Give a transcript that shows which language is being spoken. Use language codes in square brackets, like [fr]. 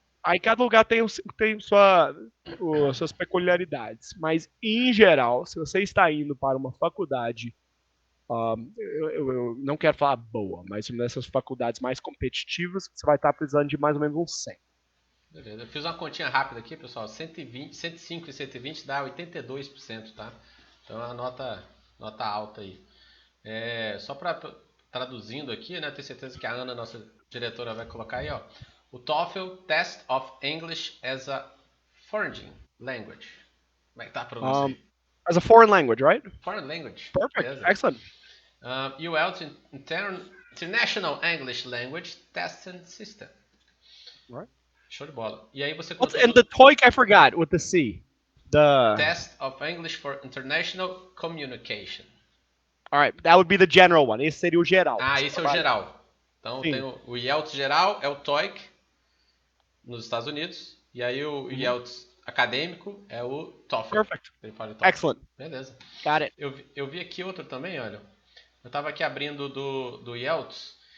[pt] Aí cada lugar tem suas peculiaridades, mas em geral, se você está indo para uma faculdade, eu não quero falar boa, mas uma dessas faculdades mais competitivas, você vai estar precisando de mais ou menos uns 100. Beleza. Eu fiz uma continha rápida aqui, pessoal. 120, 105 e 120 dá 82%, tá? Então é uma nota alta aí. Só para traduzindo aqui, né? Tenho certeza que a Ana, nossa diretora, vai colocar aí, ó. [en] O TOEFL Test of English as a Foreign Language. [pt] Como é que tá a pronúncia aí? [en] As a foreign language, right? Foreign Language. Perfect. [pt] Beleza. [en] Excellent. UL International English Language Testing System. Right. [pt] Show de bola. E aí você [en] And the TOEIC I forgot with the C. Test of English for International Communication. Alright, that would be the general one. [pt] Esse seria o geral. Esse é o geral. Então Sim. tem o IELTS geral, é o TOEIC nos Estados Unidos. E aí o IELTS acadêmico é o TOEFL. [en] Perfect. Excellent. [pt] Beleza. [en] Got it. [pt] Eu vi aqui outro também, olha. Eu estava aqui abrindo do IELTS.